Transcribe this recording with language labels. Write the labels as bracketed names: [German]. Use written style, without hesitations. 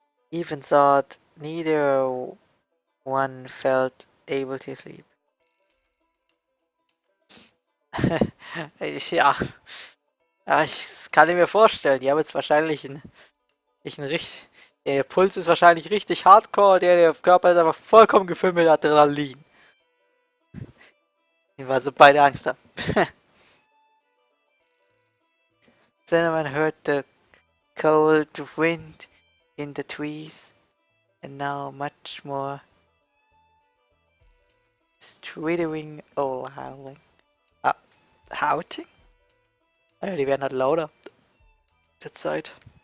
[English] Even thought neither one felt able to sleep. [German] Ja. Ja, das kann ich mir vorstellen. Die haben jetzt wahrscheinlich einen richtig. Der Puls ist wahrscheinlich richtig hardcore, der Körper ist einfach vollkommen gefüllt mit Adrenalin. Die war so beide Angst haben. [English] Then I heard the cold wind in the trees, and now much more striding or howling. Ah, howling? [German] Ja, die werden halt lauter. Der Zeit.